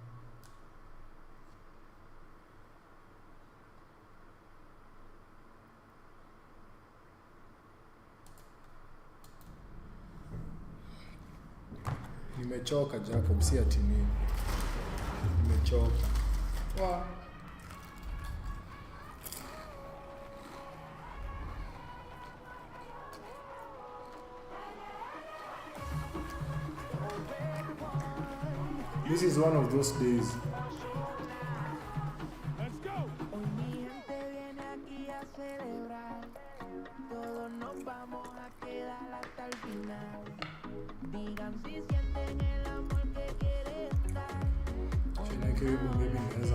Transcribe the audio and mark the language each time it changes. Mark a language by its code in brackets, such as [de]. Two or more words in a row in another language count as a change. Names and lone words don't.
[sw] Nimechoka Jacob, si ati mimi. Nimechoka. [en] This is one of those days. [es] Hoy mi gente viene aquí a celebrar. Todos nos vamos a quedar hasta el final. Digan si sienten el amor que quieren dar. Tiene que ir baby naweza